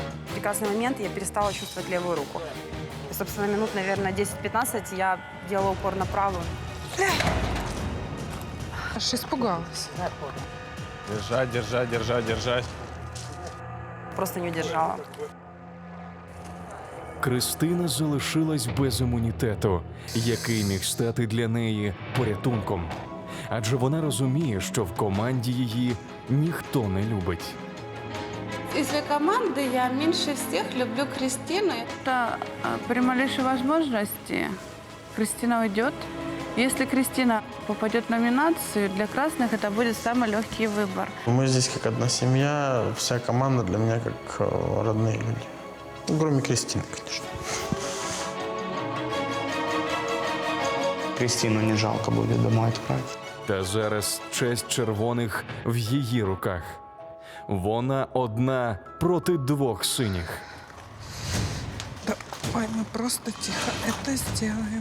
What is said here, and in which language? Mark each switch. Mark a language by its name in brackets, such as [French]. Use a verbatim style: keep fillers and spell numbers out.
[Russian] В прекрасный момент я перестала чувствовать левую руку. И, собственно, минут, наверное, десять-пятнадцать я делала упор на правую. Аж испугалась. Держать, держать, держать, держать. Просто не удержала. [Ukrainian] Кристина залишилась без імунітету, який міг стати для неї порятунком. Адже вона розуміє, що в команді її ніхто не любить. Із команди я менше всіх люблю Кристину. [Russian] Та при малейшей возможности Кристина уйдет. Если Кристина попадет в номинацию, для красных это будет самый легкий выбор. Мы здесь как одна семья, вся команда для меня как родные люди. Ну, кроме Кристины, конечно. Кристину не жалко [Ukrainian] буде [Russian] домой [Ukrainian] відправити. Та зараз честь червоних в її руках. Вона одна проти двох синіх. Давай ми просто тихо це зробимо.